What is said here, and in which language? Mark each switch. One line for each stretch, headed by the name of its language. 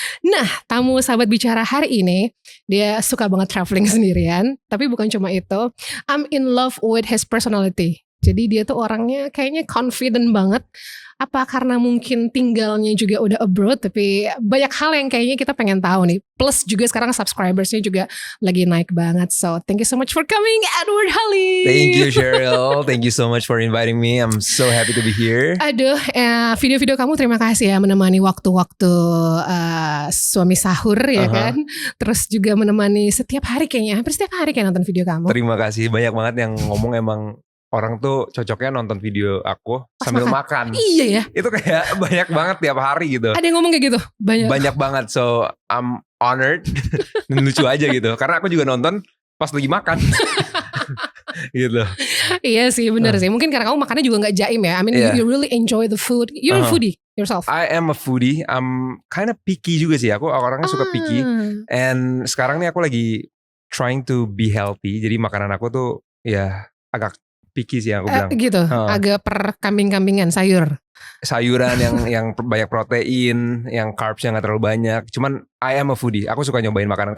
Indonesian: Nah, tamu sahabat bicara hari ini dia suka banget traveling sendirian, tapi bukan cuma itu,
English: I'm in love with his personality.
Indonesian: Jadi dia tuh orangnya kayaknya confident banget. Apa karena mungkin tinggalnya juga udah abroad, tapi banyak hal yang kayaknya kita pengen tahu nih. Plus juga sekarang subscribersnya juga lagi naik banget.
English: So thank you so much for coming, Edward Halley. Thank you Cheryl, thank you so much for inviting me. I'm so happy to be here.
Indonesian: Aduh, video-video kamu terima kasih ya menemani waktu-waktu suami sahur ya kan. Terus juga menemani setiap hari kayaknya, hampir setiap hari kayak nonton video kamu. Terima kasih, banyak banget yang ngomong emang orang tuh cocoknya nonton video aku pas sambil makan. Iya ya. Itu kayak banyak banget tiap hari gitu. Ada yang ngomong kayak gitu? Banyak banget.
English: So I'm honored.
Indonesian: Lucu aja gitu. Karena aku juga nonton pas lagi makan. Gitu. Iya sih, benar sih. Mungkin karena kamu makannya juga gak jaim ya.
English: I mean you really enjoy the food. You're a foodie yourself. I am a foodie. I'm kind of picky
Indonesian: juga sih. Aku orangnya suka picky. And sekarang nih aku lagi
English: trying to be healthy.
Indonesian: Jadi makanan aku tuh ya agak picky sih yang aku bilang. Gitu, agak per kambing-kambingan, sayuran yang banyak protein, yang carbsnya gak terlalu banyak. Cuman
English: I am a foodie,
Indonesian: aku suka nyobain makanan.